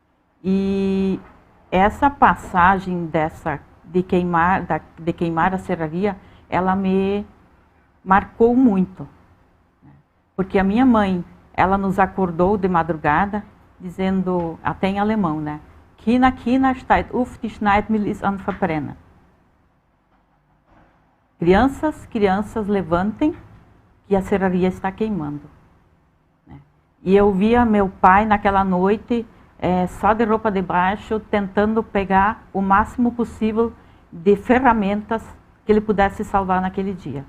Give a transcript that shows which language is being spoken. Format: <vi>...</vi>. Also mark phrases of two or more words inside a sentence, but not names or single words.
<pt>E essa passagem de queimar a serraria, ela me marcou muito, né? Porque a minha mãe, ela nos acordou de madrugada, dizendo, até em alemão, né?</pt> <de>Kina steht auf, die Schneidmühle ist am Verbrennen.</de> <pt>Crianças, levantem, que a serraria está queimando. Né? E eu via meu pai naquela noite, só de roupa de baixo, tentando pegar o máximo possível de ferramentas que ele pudesse salvar naquele dia.</pt>